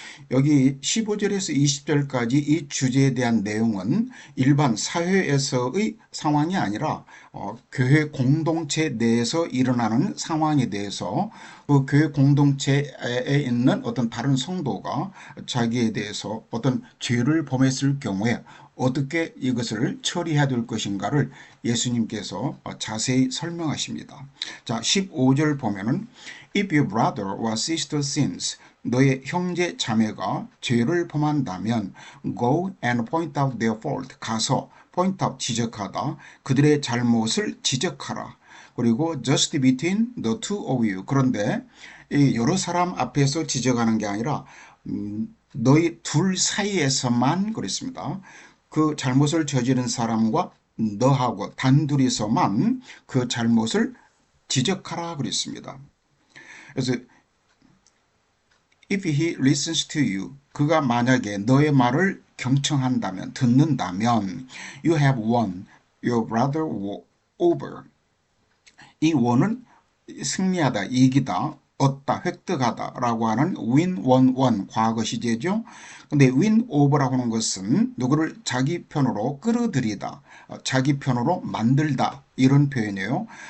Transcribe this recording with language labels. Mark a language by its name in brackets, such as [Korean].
[Korean] 여기 15절에서 20절까지 이 주제에 대한 내용은 일반 사회에서의 상황이 아니라 교회 공동체 내에서 일어나는 상황에 대해서 그 교회 공동체에 있는 어떤 다른 성도가 자기에 대해서 어떤 죄를 범했을 경우에 어떻게 이것을 처리해야 될 것인가를 예수님께서 자세히 설명하십니다. 자, 15절 보면은 [English] If your brother or sister sins, [Korean] 너의 형제 자매가 죄를 범한다면 [English] go and point out their fault, [Korean] 가서 [English] point out, [Korean] 지적하다, 그들의 잘못을 지적하라. 그리고 [English] just between the two of you, [Korean] 그런데 이 여러 사람 앞에서 지적하는 게 아니라 너희 둘 사이에서만 그랬습니다. 그 잘못을 저지른 사람과 너하고 단둘이서만 그 잘못을 지적하라 그랬습니다. 그래서 [English] if he listens to you, [Korean] 그가 만약에 너의 말을 경청한다면, 듣는다면, [English] you have won your brother over. [Korean] 이 won은 승리하다, 이기다, 얻다, 획득하다 라고 하는 win, won, 과거 시제죠. 근데 win over라고 하는 것은 누구를 자기 편으로 끌어들이다, 자기 편으로 만들다, 이런 표현이에요.